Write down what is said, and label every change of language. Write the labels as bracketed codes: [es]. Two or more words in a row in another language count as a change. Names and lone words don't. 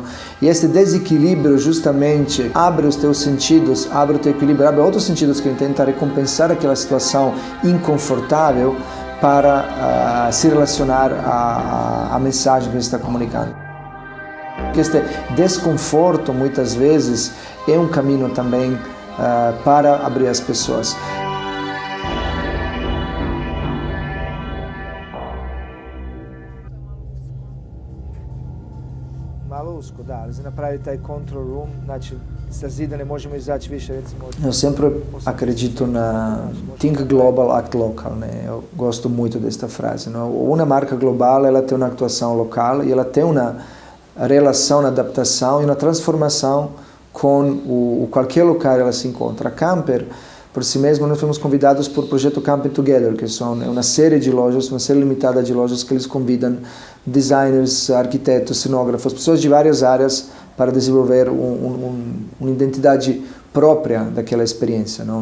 [pt] E esse desequilíbrio justamente abre os teus sentidos, abre o teu equilíbrio, abre outros sentidos que tenta recompensar aquela situação inconfortável para se relacionar à mensagem que você está comunicando. Este desconforto, muitas vezes, é um caminho também para abrir as pessoas. [hr] Malusko, da, ali napraviti taj [en] control room, [hr] znači sa zida ne možemo izaći više, recimo... [pt] Eu sempre acredito na [en] think global, act local, [pt] né? Eu gosto muito desta frase, não? Uma marca global, ela tem uma atuação local e ela tem uma relação, uma adaptação e uma transformação com qualquer lugar ela se encontra. A Camper, por si mesmo, nós fomos convidados por projeto Camping Together, que são uma série de lojas, uma série limitada de lojas que eles convidam designers, arquitetos, cenógrafos, pessoas de várias áreas para desenvolver uma identidade própria daquela experiência, não?